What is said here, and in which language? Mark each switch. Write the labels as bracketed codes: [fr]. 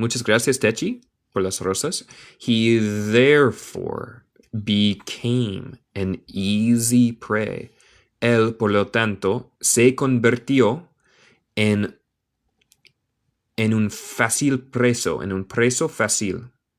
[es] Muchas gracias, Techi, por las rosas. [en] He therefore became an easy prey. [es] Él, por lo tanto, se convirtió en un fácil preso, en un preso fácil.